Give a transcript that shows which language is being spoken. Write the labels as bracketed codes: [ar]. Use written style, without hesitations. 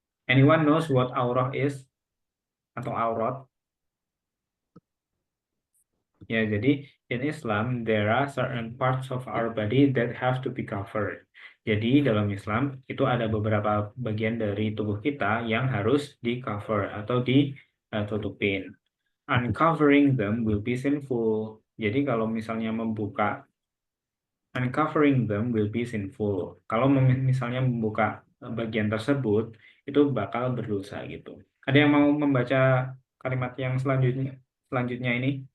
[en] Anyone knows what aurah is? [id] Atau aurat? Ya, jadi [en] in Islam there are certain parts of our body that have to be covered. [id] Jadi dalam Islam itu ada beberapa bagian dari tubuh kita yang harus di cover atau ditutupin. [en] Uncovering them will be sinful. [id] Jadi kalau misalnya [en] uncovering them will be sinful. [id] Kalau misalnya membuka bagian tersebut itu bakal berdosa gitu. Ada yang mau membaca kalimat yang selanjutnya ini?